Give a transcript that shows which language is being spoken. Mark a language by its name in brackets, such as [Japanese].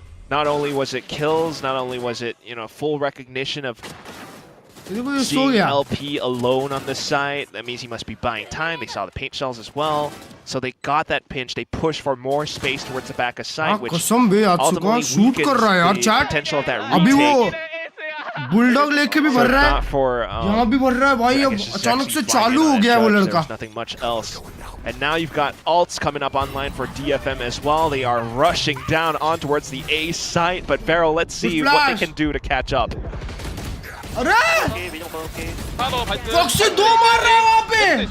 [English] Not only was it kills, not only was it, you know, full recognition of seeing LP alone on the site. That means he must be buying time. They saw the paint shells as well. So they got that pinch. They pushed for more space towards the back of site, which ultimately weakens the potential of that retake. [Hindi] Bulldog लेके भी भर रहा है, यहाँ भी भर रहा है भाई. अब अचानक से चालू हो गया वो लड़का. [English] Nothing much else. And now you've got ults coming up online for DFM as well. They are rushing down on towards the A site, but Varel, let's see what they can do to catch up. [Hindi] अरे foxy 2 मार रहा है वहाँ पे.